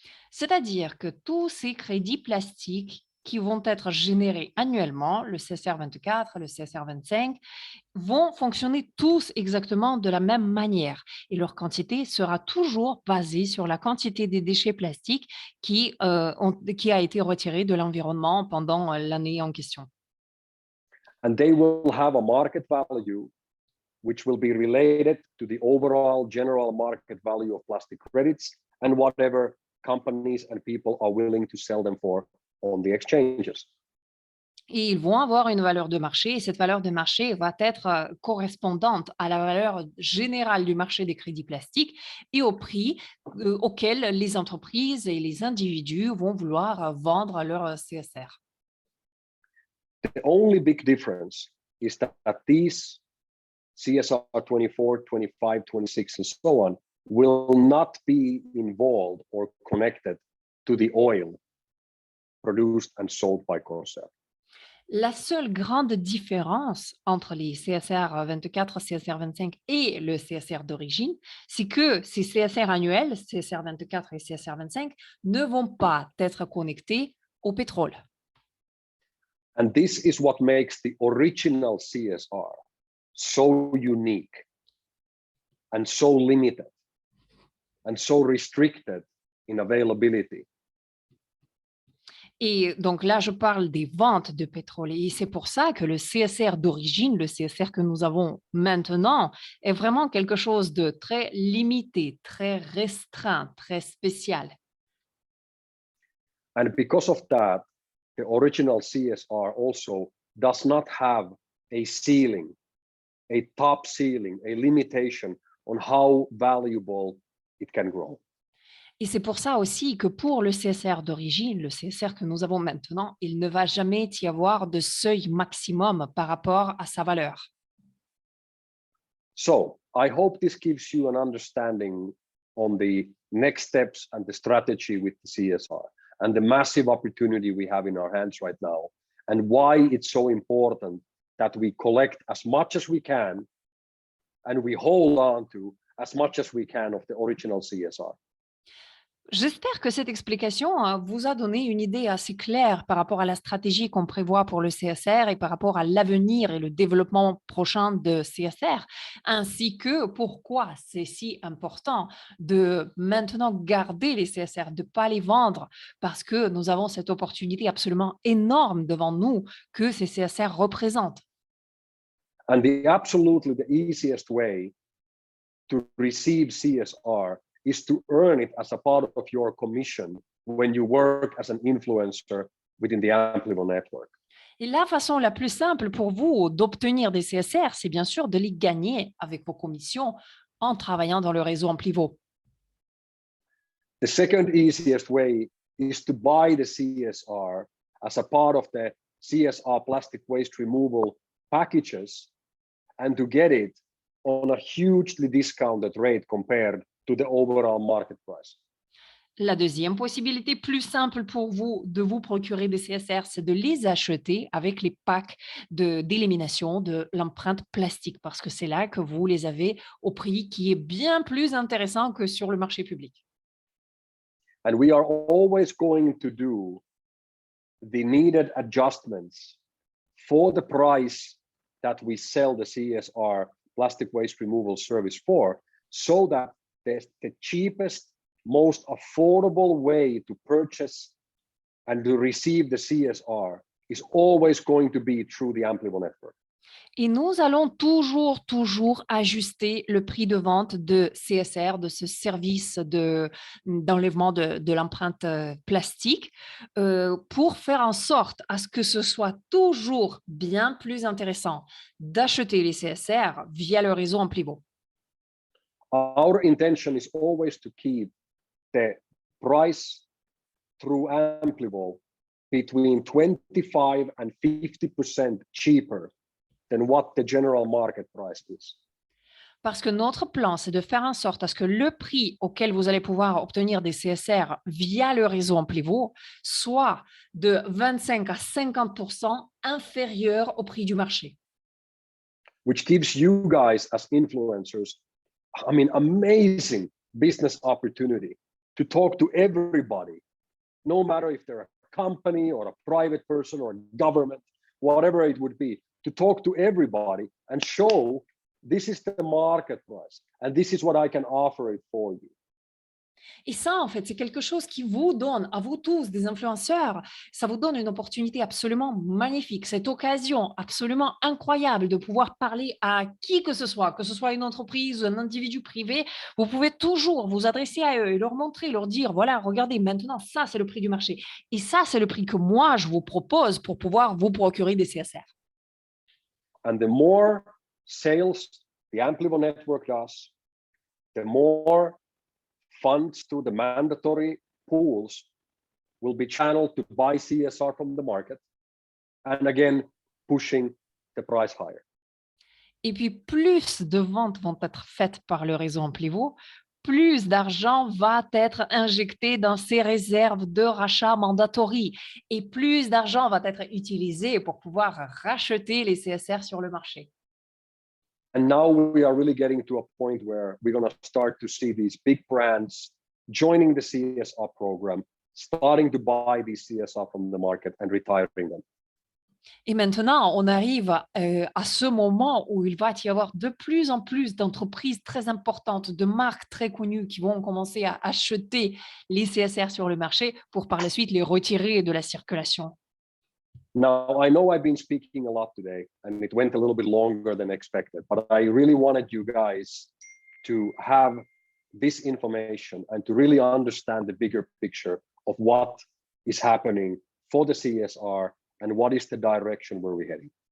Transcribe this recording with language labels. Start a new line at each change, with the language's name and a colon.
French: C'est-à-dire que tous ces crédits plastiques qui vont être générés annuellement, le CSR 24, le CSR 25, vont fonctionner tous exactement de la même manière et leur quantité sera toujours basée sur la quantité des déchets plastiques qui a été retirée de l'environnement pendant l'année en question.
English: And they will have a market value which will be related to the overall general market value of plastic credits and whatever companies and people are willing to sell them for on the exchanges.
French: Et ils vont avoir une valeur de marché et cette valeur de marché va être correspondante à la valeur générale du marché des crédits plastiques et au prix auquel les entreprises et les individus vont vouloir vendre leur CSR.
English: The only big difference is that these CSR 24, 25, 26, and so on will not be involved or connected to the oil produced and sold by Corsair.
French: La seule grande différence entre les CSR 24, CSR 25 et le CSR d'origine, c'est que ces CSR annuels, CSR 24 et CSR 25, ne vont pas être connectés au pétrole.
English: And this is what makes the original CSR so unique and so limited and so restricted in availability.
French: Et donc là, je parle des ventes de pétrole. Et c'est pour ça que le CSR d'origine, le CSR que nous avons maintenant, est vraiment quelque chose de très limité, très restreint, très spécial.
English: And because of that, the original CSR also does not have a ceiling, a top ceiling, a limitation on how valuable it can grow.
French: Et c'est pour ça aussi que pour le CSR d'origine, le CSR que nous avons maintenant, il ne va jamais y avoir de seuil maximum par rapport à sa valeur.
English: So I hope this gives you an understanding on the next steps and the strategy with the CSR and the massive opportunity we have in our hands right now and why it's so important that we collect as much as we can and we hold on to as much as we can of the original CSR.
French: J'espère que cette explication vous a donné une idée assez claire par rapport à la stratégie qu'on prévoit pour le CSR et par rapport à l'avenir et le développement prochain de CSR, ainsi que pourquoi c'est si important de maintenant garder les CSR, de ne pas les vendre, parce que nous avons cette opportunité absolument énorme devant nous que ces CSR représentent.
English: And absolutely the easiest way to receive CSR is to earn it as a part of your commission when you work as an influencer within the Amplivo network.
French: Et la façon la plus simple pour vous d'obtenir des CSR, c'est bien sûr de les gagner avec vos commissions en travaillant dans le réseau Amplivo.
English: The second easiest way is to buy the CSR as a part of the CSR plastic waste removal packages and to get it on a hugely discounted rate compared to the overall market price.
French: La deuxième possibilité plus simple pour vous de vous procurer des CSR, c'est de les acheter avec les packs d'élimination de l'empreinte plastique, parce que c'est là que vous les avez au prix qui est bien plus intéressant que sur le marché public.
English: And we are always going to do the needed adjustments for the price that we sell the CSR plastic waste removal service for, so that the cheapest, most affordable way to purchase and to receive the CSR is always going to be through the Amplivo network.
French: Et nous allons toujours ajuster le prix de vente de CSR, de ce service d'enlèvement de l'empreinte plastique, pour faire en sorte à ce que ce soit toujours bien plus intéressant d'acheter les CSR via le réseau Amplivo.
English: Our intention is always to keep the price through Amplivo between 25 and 50% cheaper than what the general market price is.
French: Parce que notre plan, c'est de faire en sorte à ce que le prix auquel vous allez pouvoir obtenir des CSR via le réseau Amplivo soit de 25 à 50% inférieur au prix du marché.
English: Which gives you guys as influencers, I mean, amazing business opportunity to talk to everybody, no matter if they're a company or a private person or government, whatever it would be, to talk to everybody and show this is the market price and this is what I can offer it for you.
French: Et ça, en fait, c'est quelque chose qui vous donne, à vous tous, des influenceurs, ça vous donne une opportunité absolument magnifique, cette occasion absolument incroyable de pouvoir parler à qui que ce soit une entreprise, un individu privé. Vous pouvez toujours vous adresser à eux et leur montrer, leur dire, voilà, regardez, maintenant, ça, c'est le prix du marché. Et ça, c'est le prix que moi, je vous propose pour pouvoir vous procurer des CSR.
English: And the more sales the Amplivo network does, the more funds to the mandatory pools will be channeled to buy CSR from the market, and again, pushing the price higher.
French: Et puis, plus de ventes vont être faites par le réseau Amplivo, plus d'argent va être injecté dans ces réserves de rachat mandatory et plus d'argent va être utilisé pour pouvoir racheter les CSR sur le marché.
English: And now we are really getting to a point where we're going to start to see these big brands joining the CSR program, starting to buy these CSR from the market and retiring them.
French: Et maintenant, on arrive à ce moment où il va y avoir de plus en plus d'entreprises très importantes, de marques très connues qui vont commencer à acheter les CSR sur le marché pour par la suite les retirer de la circulation.
English: Now, I know I've been speaking a lot today and it went a little bit longer than expected, but I really wanted you guys to have this information and to really understand the bigger picture of what is happening for the CSR and what is the direction where we're heading.